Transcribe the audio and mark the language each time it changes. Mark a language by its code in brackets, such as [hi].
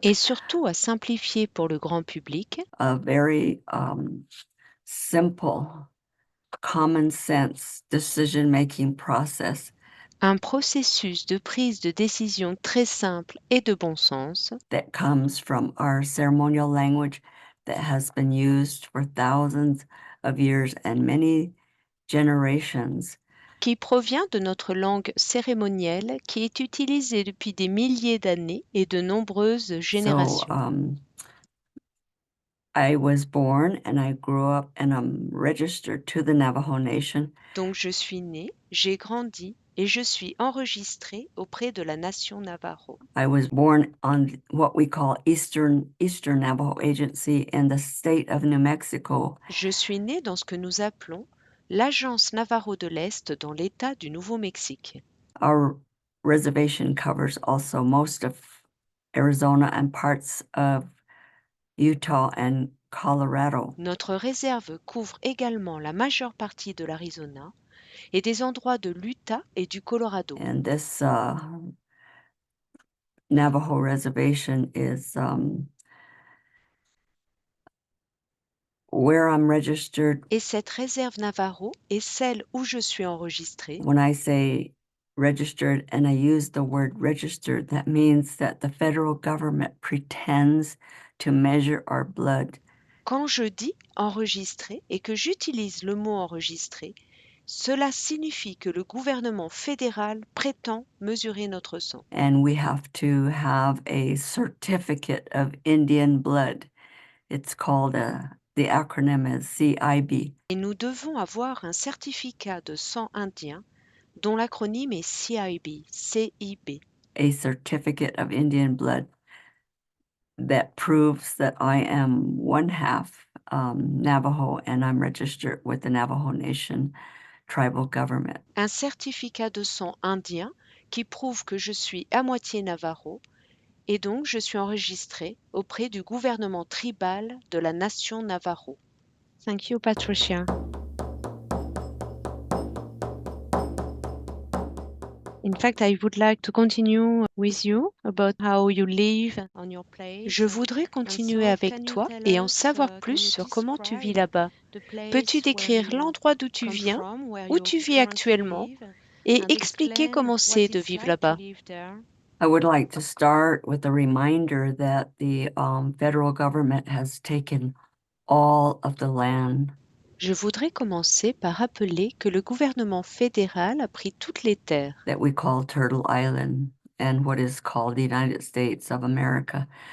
[fr] et surtout à simplifier pour le grand public [en] a very simple, common sense decision-making process [fr] un processus de prise de décision très simple et de bon sens [en] that comes from our ceremonial language that has been used for thousands of years and many generations. [fr] qui provient de notre langue cérémonielle qui est utilisée depuis des milliers d'années et de nombreuses générations. [en] So I was born and I grew up and I'm registered to the Navajo Nation. [fr] Donc je suis née, j'ai grandi et je suis enregistrée auprès de la nation Navajo. [en] I was born on what we call Eastern Navajo Agency in the state of New Mexico. [fr] Je suis née dans ce que nous appelons l'Agence Navarro de l'Est dans l'État du Nouveau-Mexique. [en] Our reservation covers also most of Arizona and parts of Utah and Colorado. [fr] Notre réserve couvre également la majeure partie de l'Arizona et des endroits de l'Utah et du Colorado. [en] And this Navajo reservation is where I'm registered. [fr] Et cette réserve Navarro est celle où je suis enregistrée. [en] When I say registered and I use the word registered, that means that the federal government pretends to measure our blood. [fr] Quand je dis enregistré et que j'utilise le mot enregistré, cela signifie que le gouvernement fédéral prétend mesurer notre sang. [en] And we have to have a certificate of Indian blood. It's called the acronym is CIB. [fr] Et nous devons avoir un certificat de sang indien dont l'acronyme est CIB, CIB. [en] A certificate of Indian blood that proves that I am one half Navajo and I'm registered with the Navajo Nation tribal government. [fr] Un certificat de sang indien qui prouve que je suis à moitié Navajo et donc je suis enregistrée auprès du gouvernement tribal de la nation Navajo. [en] Thank you, Patricia. In fact, I would like to continue with you about how you live on your place. [fr] Je voudrais continuer avec toi et en savoir plus sur comment tu vis là-bas. Peux-tu décrire l'endroit d'où tu viens, où tu vis actuellement, et expliquer comment c'est de vivre là-bas? [en] I would like to start with a reminder that the federal government has taken all of the land [fr] Je voudrais commencer par rappeler que le gouvernement fédéral a pris toutes les terres [en] that we call Turtle Island and what is called the United States of America.